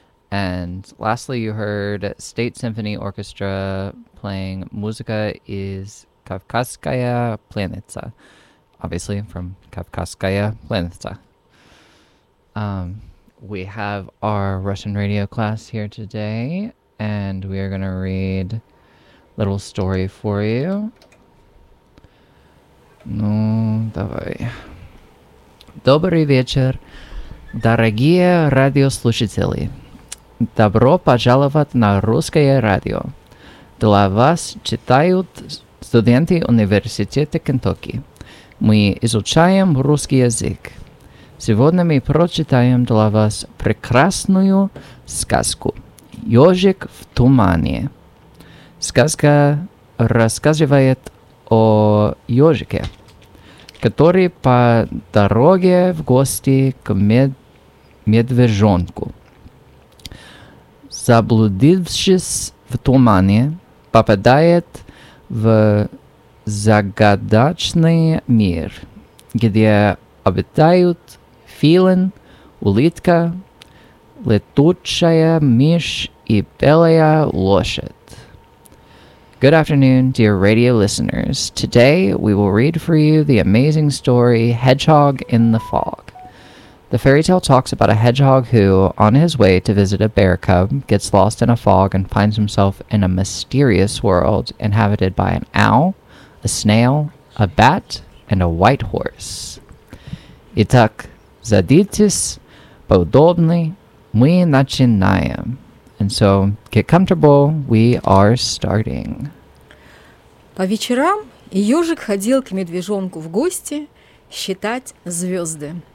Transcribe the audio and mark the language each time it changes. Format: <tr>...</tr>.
<en>And lastly, you heard State Symphony Orchestra playing Musica is Kavkazskaya Planitsa, obviously from Kavkazskaya Planitsa. We have our Russian radio class here today, and we are going to read a little story for you.</en> <ru>Ну, давай. Добрый вечер, дорогие радиослушатели. Добро пожаловать на русское радио. Для вас читают студенты университета Кентукки. Мы изучаем русский язык. Сегодня мы прочитаем для вас прекрасную сказку «Ёжик в тумане». Сказка рассказывает о ёжике, который по дороге в гости к медвежонку. Заблудившись в тумане, попадает в загадочный мир, где обитают филин, улитка, летучая мышь и белая лошадь.</ru> <en>Good afternoon, dear radio listeners. Today we will read for you the amazing story Hedgehog in the Fog. The fairy tale talks about a hedgehog who, on his way to visit a bear cub, gets lost in a fog and finds himself in a mysterious world inhabited by an owl, a snail, a bat, and a white horse.</en> <ru>Итак, садитесь поудобнее, мы начинаем.</ru> <en>And so, get comfortable, we are starting.</en> <ru>По вечерам ежик ходил к медвежонку в гости считать звезды.</ru>